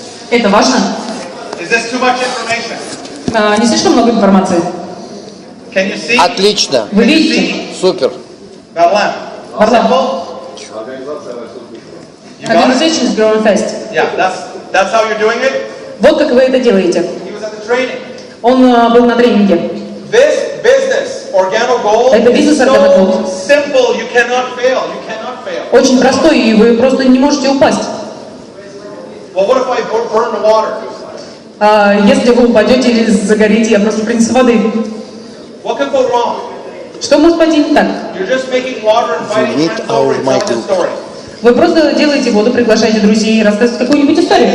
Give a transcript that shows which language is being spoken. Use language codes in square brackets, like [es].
[ru] Это важно? Не слишком много информации? Отлично. Вы видите? Супер. [en] Organization is growing fast. That's how you're doing it? [ru] Вот как вы это делаете. Он был на тренинге. [en] This business, Organo Gold, [ru] Это бизнес Organo Gold. [en] Simple, you cannot fail. You cannot fail. [ru] Очень простой, и вы просто не можете упасть. [en] Well, what if I burn the water? [ru] Если вы упадете или загорите, я просто принесу воды. [en] What could go wrong? [ru] Что может пойти не так? [en] You're just making water and inviting friends over and telling the story. [ru] Вы просто делаете воду, приглашаете друзей и рассказываете какую-нибудь историю.